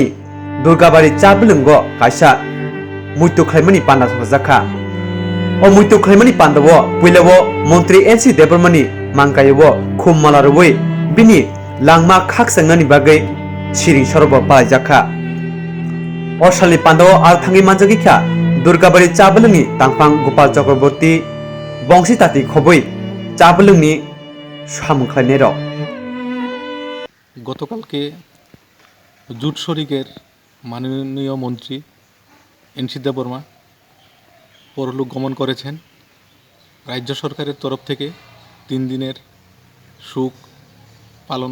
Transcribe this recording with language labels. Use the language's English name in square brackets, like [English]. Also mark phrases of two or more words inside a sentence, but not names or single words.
[Kok Borok] durgabari chablungo kaisa muito khaimani panda jakha o muito khaimani pandawo puilawo montri NC Debormani mangkayewo khummalaroi bini langma khak sangani bagai siring sorobo palajakha osalni pandawo ar thangi manjagikha durgabari chablungni tangpang Gopal Chakraborty bongsi tati khoboi chablungni samungkhlainero [Bangla] গতকালকে জুট শরিকের মাননীয় মন্ত্রী NC দেববর্মা পরলোক গমন করেছেন রাজ্য সরকারের তরফ থেকে 3 দিনের শোক পালন